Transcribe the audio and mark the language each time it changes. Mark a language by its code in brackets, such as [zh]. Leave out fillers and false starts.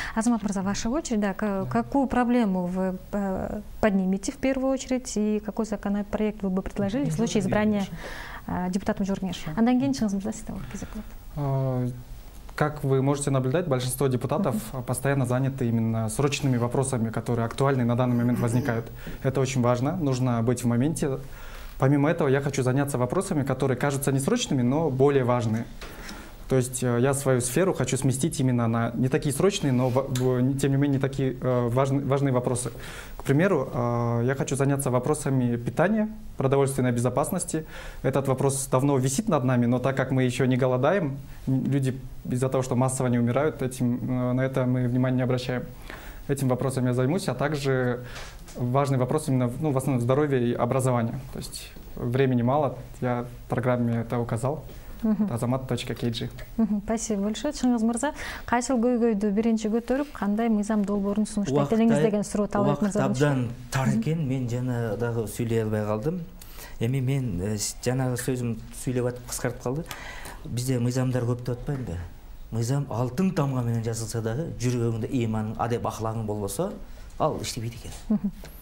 [ru] Азамат мырза, ваша очередь, какую проблему вы поднимете в первую очередь и какой законопроект вы бы предложили в случае избрания депутатом Журнеш? [ky] Андан кийин чыңыз мырза сизде кезек болот. [ru] Как вы можете наблюдать, большинство депутатов постоянно заняты именно срочными вопросами, которые актуальны на данный момент возникают. Это очень важно, нужно быть в моменте. Помимо этого, я хочу заняться вопросами, которые кажутся несрочными, но более важные. То есть я свою сферу хочу сместить именно на не такие срочные, но тем не менее такие важные вопросы. К примеру, я хочу заняться вопросами питания, продовольственной безопасности. Этот вопрос давно висит над нами, но так как мы еще не голодаем, люди из-за того, что массово не умирают, на это мы внимания не обращаем. Этим вопросом я займусь, а также важный вопрос именно в основном здоровье и образование. То есть времени мало, я в программе это указал. Азамат.kg. Спасибо большое. [ky] Чыңгыз мырза, кайсыл көйгөйдү биринчи көтөрүп, кандай мыйзам долбоорун сунуштайт элеңиз деген суроо Талабек мырзадан. Абдан тар экен, мен жана дагы сүйлөй албай калдым. Эми мен жанагы сөзүм сүйлөп атып кыскартып калды. Бизде мыйзамдар көп деп атпаймынбы? Мыйзам алтын тамга менен жазылса дагы, жүрөгүңдө иманың, адеп ахлагың болбосо, ал иштебейт экен.